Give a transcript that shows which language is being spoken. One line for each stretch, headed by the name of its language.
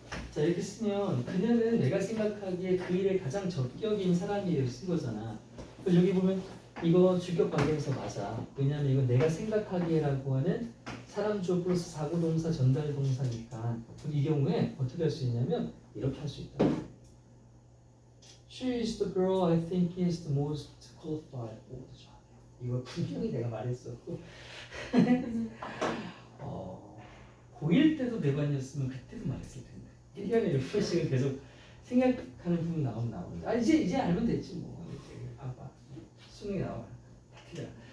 Korean: 자 이렇게 쓰면 그녀는 내가 생각하기에 그 일에 가장 적격인 사람이에요 쓴 거잖아. 그래서 여기 보면 이거 주격 관계에서 맞아. 왜냐면 이건 내가 생각하기에라고 하는 사람 주어 플러스 사고 동사 전달 동사니까. 그럼 이 경우에 어떻게 할 수 있냐면 이렇게 할 수 있다.
English: She is the girl I think is the most qualified.
Korean: 오, 좋아. 이거 분명히 내가 말했었고. 고1 때도 배반이었으면 그때도 말했을 텐데. 1년에 6번씩은 계속 생각하는 부분 나옵니다. 아 이제 알면 됐지 뭐. 이제 봐봐. 수능이 나와. 다 틀려.